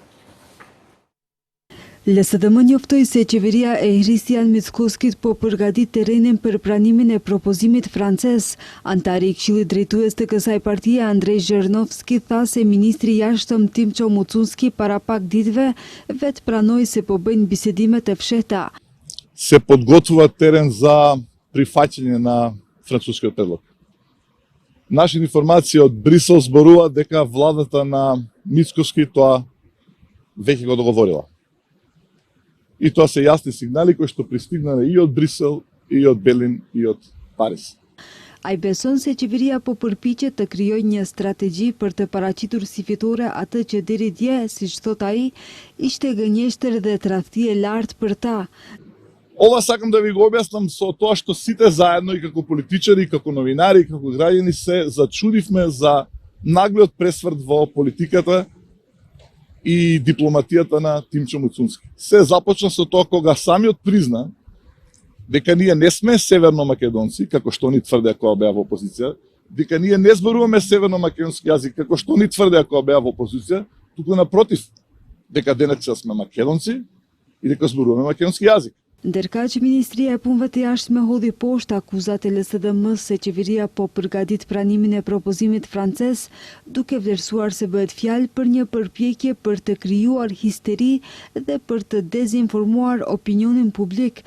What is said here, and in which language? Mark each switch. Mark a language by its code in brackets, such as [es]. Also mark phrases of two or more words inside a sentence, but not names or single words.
[sq] LSDM njoftoi se qeveria e Hristijan Mickoskit po përgatit terrenin për pranimin e propozimit francez. Antari i Këshillit Drejtues të kësaj partie, Andrej Zhenovski, tha se ministri i jashtëm Timço Mucunski para pak ditëve vetë pranoi se po bëjnë bisedime të fshehta. [mk] Se подготвува терен за прифаќање на францускиот предлог. Наши информации од Брисел зборуваат дека владата на Мицкоски тоа веќе го договорила. И тоа се јасни сигнали кои што пристигнале и од Брисел, и од Берлин, и од Париз. [sq] Ai beson se qeveria po përpiqet të krijojë një strategji për të paraqitur si fitore atë që deri dje, siç thot ai, ishte gënjeshtër dhe tradhti e lartë për ta. [mk] Ова сакам да ви го објаснам со тоа што сите заедно и како политичари, и како новинари, и како граѓани се зачудивме за наглиот пресврт во политиката и дипломатијата на Тимчо Муцунски. Се започна со тоа кога самиот призна дека ние не сме северно-македонци, како што ни тврдеа кога беа во опозиција, дека ние не зборуваме северно-македонски јазик, како што ни тврдеа кога беа во опозиција, туку напротив, дека денеска сме македонци и дека зборуваме македонски јазик. [sq] Ndërkaq Ministria e Punëve të Jashtme hodhi poshtë akuzat e LSDM-s se qeveria po përgatit pranimin e propozimit francez, duke vlerësuar se bëhet fjalë për një përpjekje për të krijuar histeri dhe për të dezinformuar opinionin publik.